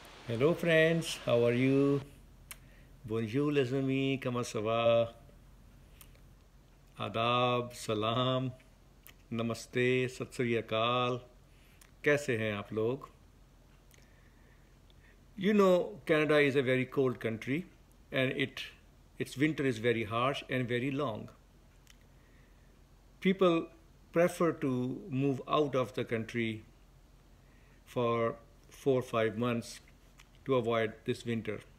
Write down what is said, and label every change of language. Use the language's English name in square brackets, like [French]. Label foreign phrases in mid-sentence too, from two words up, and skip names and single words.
[English] Hello friends, how are you? [French] Bonjour les amis, comment ça va? [Hindi] आदाब, सलाम, नमस्ते, सत श्री अकाल. कैसे हैं आप लोग? [English] You know, Canada is a very cold country and its winter is very harsh and very long. People prefer to move out of the country for 4 or 5 months to avoid this winter.